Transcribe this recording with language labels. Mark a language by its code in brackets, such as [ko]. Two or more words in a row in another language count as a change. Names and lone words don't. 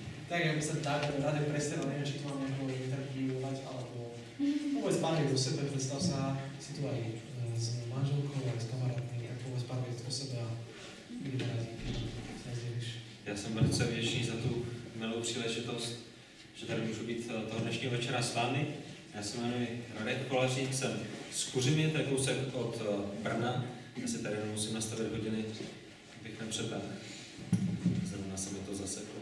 [sk] Tak, aby sa tak rade predstavil, neviem, či to mám nejako interpretovať, alebo povedz pár viet o sebe, predstav sa, si tu aj s manželkou, aj s kamarátmi, tak povedz pár viet o sebe a budeme rádi, keď sa sdělíš. [cs] Já jsem velice vděčný za tu milou příležitost, že tady můžu být toho dnešního večera s vámi. Já se jmenuji Radek Kolařík, jsem z Kuřimy, to je kousek od Brna. Já si tady musím nastavit hodiny, abych nepřetáhl. Zrovna se mi to zaseklo.